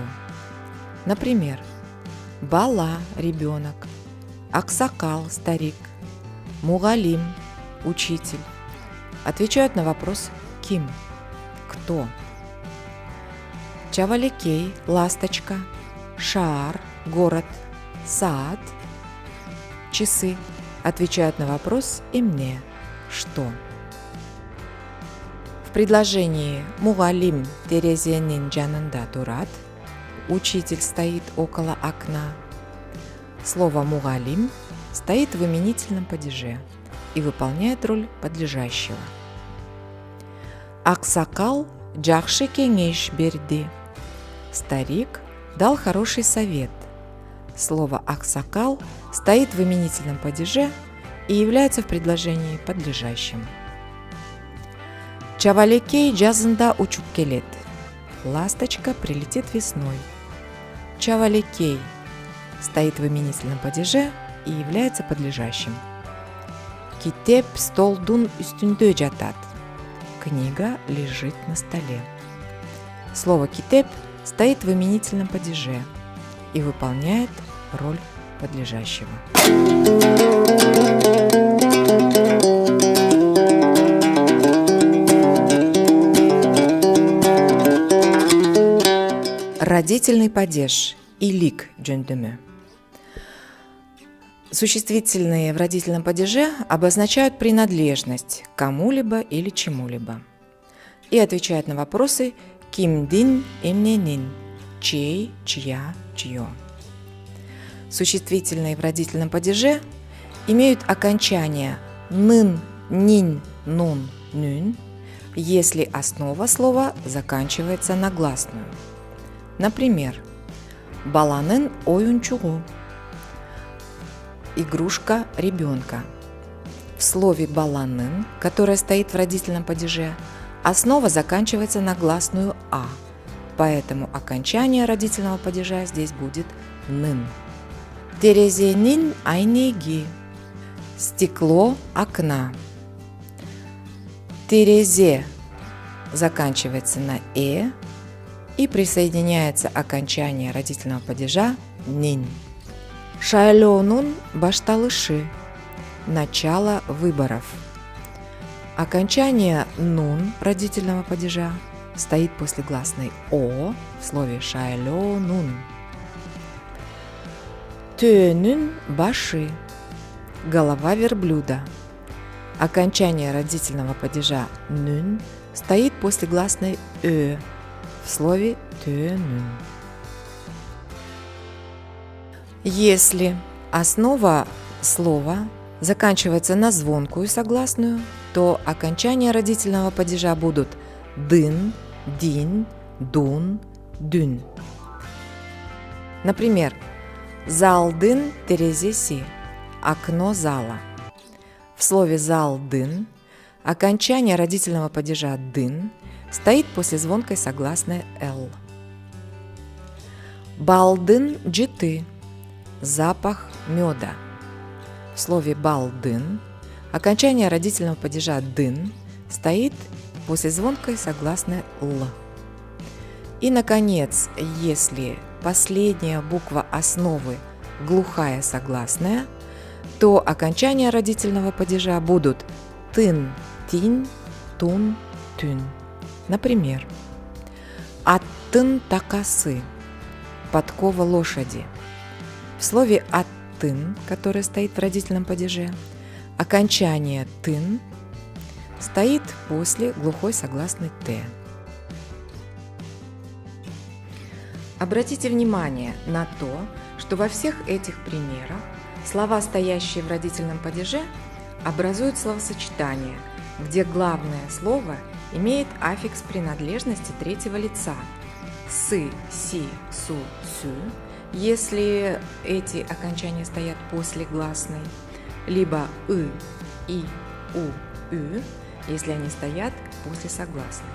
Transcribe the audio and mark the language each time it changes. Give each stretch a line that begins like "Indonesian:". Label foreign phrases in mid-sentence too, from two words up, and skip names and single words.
Russian: Например, «бала» – «ребенок», «аксакал» – «старик», «мугалим» – «учитель» отвечают на вопрос «ким» – «кто». Чавалекей – «ласточка», Шаар – «город», Саад – «часы» отвечают на вопрос «эмне» – «что». В предложении
Kyrgyz: «мугалим терезенин жанында турат» –
Russian: «учитель стоит около окна» слово «мугалим» стоит в именительном падеже и выполняет роль подлежащего.
Kyrgyz: Аксакал жакшы кеңеш берди.
Russian: Старик дал хороший совет. Слово «аксакал» стоит в именительном падеже и является в предложении подлежащим.
Kyrgyz: Чавалекей жазында учуп келет.
Russian: Ласточка прилетит весной. Чавалекей стоит в именительном падеже и является подлежащим.
Kyrgyz: Китеп столдун үстүндө жатат.
Russian: Книга лежит на столе. Слово «китеп» стоит в именительном падеже и выполняет роль подлежащего. Родительный падеж –
Kyrgyz: илик жөндөмө.
Russian: Существительные в родительном падеже обозначают принадлежность к кому-либо или чему-либо и отвечают на вопросы
Kyrgyz: кимдин, эмненин,
Russian: чей, чья, чье. Существительные в родительном падеже имеют окончание нын, нин, нун, нюн, если основа слова заканчивается на гласную. Например,
Kyrgyz: баланын оюнчугу
Russian: – игрушка ребенка. В слове баланын, которое стоит в родительном падеже, основа заканчивается на гласную «а», поэтому окончание родительного падежа здесь будет «нын».
Kyrgyz: Терезенин айнеги –
Russian: стекло окна. Терезе заканчивается на «э» и присоединяется окончание родительного падежа «нин».
Kyrgyz: Шайлонун башталышы –
Russian: начало выборов. Окончание «нун» родительного падежа стоит после гласной «о» в слове «шайлонун».
Kyrgyz: Төнүн башы
Russian: – голова верблюда. Окончание родительного падежа «нүн» стоит после гласной «ö» в слове «төнүн». Если основа слова заканчивается на звонкую согласную, то окончания родительного падежа будут «дын», «дин», «дун», «дүн». Например,
Kyrgyz: «залдын терезеси» –
Russian: окно зала. В слове «залдын» окончание родительного падежа «дын» стоит после звонкой согласной «л».
Kyrgyz: «Балдын джиты»
Russian: – запах меда. В слове «балдын» окончание родительного падежа «дын» стоит после звонкой согласной «л». И, наконец, если последняя буква основы глухая согласная, то окончания родительного падежа будут «тын», «тинь», «тун», «тюн». Например,
Kyrgyz: «аттын такасы» –
Russian: подкова лошади. В слове «тын», которое стоит в родительном падеже, окончание «тын» стоит после глухой согласной «т». Обратите внимание на то, что во всех этих примерах слова, стоящие в родительном падеже, образуют словосочетание, где главное слово имеет аффикс принадлежности третьего лица – сы, си, су, сю, если эти окончания стоят после гласной, либо и, у, ü, если они стоят после согласной.